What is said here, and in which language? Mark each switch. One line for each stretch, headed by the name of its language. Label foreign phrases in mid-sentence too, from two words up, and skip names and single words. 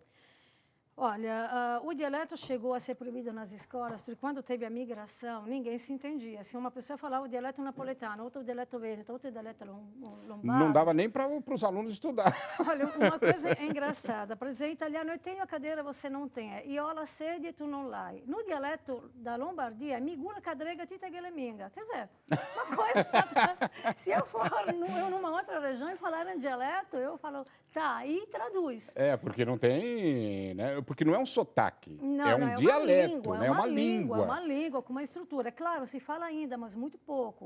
Portuguese: Olha, o dialeto chegou a ser proibido nas escolas, porque quando teve a migração, ninguém se entendia. Se uma pessoa falava o dialeto napoletano, outro dialeto veneto, outro dialeto lombardo... Não dava nem para os alunos estudar. Olha, uma coisa engraçada, para dizer italiano, eu tenho a cadeira, você não tem.
Italian: Io ho la sedia, tu non l'hai.
Portuguese: No dialeto da Lombardia,
Lombard: migura cadrega tita geleminga.
Portuguese: Quer dizer, uma coisa... Se eu for numa outra região e falar em dialeto, eu falo, tá, e traduz. Porque não tem... né? Porque não é um sotaque, não, é um dialeto, né? É uma língua com uma estrutura. Claro, se fala ainda, mas muito pouco.